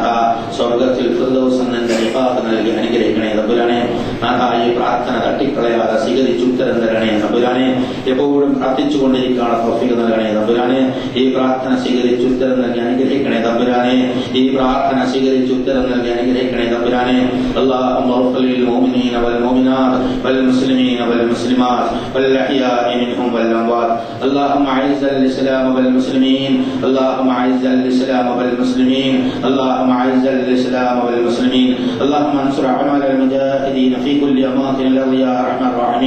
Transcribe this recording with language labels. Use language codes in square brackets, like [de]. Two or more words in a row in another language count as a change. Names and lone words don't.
[ml] സ്വർഗത്തിൽ ഫിർദൗസ് നിന്റെ ഇബാദത്ത് നൽകി അനുഗ്രഹിക്കണേ തമ്പുരാനെ. നാഥ, ഈ പ്രാർത്ഥന തട്ടിക്കളയാതെ സ്വീകരിച്ച് ഉത്തരം തരണേ തമ്പുരാനെ. എപ്പോഴും പ്രാർത്ഥിച്ചുകൊണ്ടിരിക്കാനുള്ള തൗഫീഖ് നൽകണേ തമ്പുരാനെ. ഈ പ്രാർത്ഥന സ്വീകരിച്ച് ഉത്തരം നൽകി അനുഗ്രഹിക്കണേ തമ്പുരാനെ. ഈ പ്രാർത്ഥന സ്വീകരിച്ച് ഉത്തരം നൽകി അനുഗ്രഹിക്കണേ തമ്പുരാനെ. [ar] اللهم اغفر للمؤمنين والمؤمنات والمسلمين والمسلمات والأحياء منهم والأموات. اللهم أعز الإسلام والمسلمين. اللهم أعز الإسلام والمسلمين. اللهم أعز الإسلام والمسلمين. اللهم انصر أعمال المجاهدين في كل أماكن الأرض يا أرحم الراحمين.